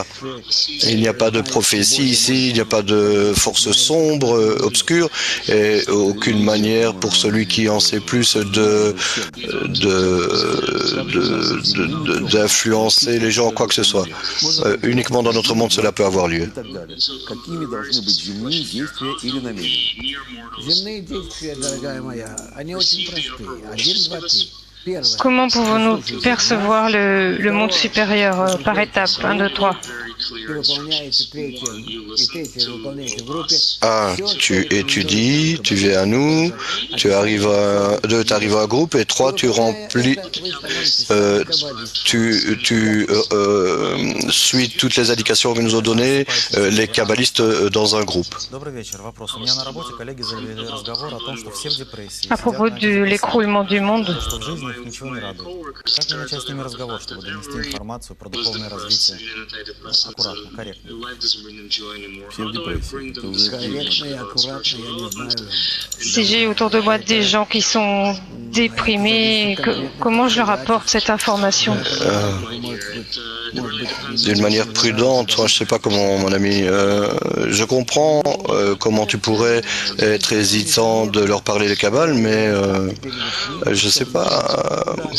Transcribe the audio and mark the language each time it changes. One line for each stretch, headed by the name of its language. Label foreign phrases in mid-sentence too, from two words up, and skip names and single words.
French: Il n'y a pas de prophétie ici, il n'y a pas de force sombre, obscure et aucune manière pour celui qui en sait plus d'influencer les gens, quoi que ce soit. Uniquement dans notre monde, cela peut avoir lieu.
Russian: Какими должны быть земные действия или намерения? Земные действия, дорогая моя, они очень простые. 1, 2, 3. Первое.
French: Comment pouvons-nous percevoir le monde supérieur par étapes? 1, 2, 3.
Russian: Ты выполняете третье, и третье выполняете в группе. 1.
French: Tu étudies, tu viens à nous, tu arrives à 2. Tu arrives à un groupe et 3. Tu remplis, suis toutes les indications que nous ont données les kabbalistes dans un groupe. À propos de l'écroulement du monde,
Russian: Все в депрессии. Это уже Корректно и аккуратно, я не знаю.
French: si j'ai autour de moi des gens qui sont déprimés, comment je leur apporte cette information? D'une manière prudente, moi, je ne sais pas comment, mon ami, je comprends comment tu pourrais être hésitant de leur parler de Kabbale, mais je ne sais pas,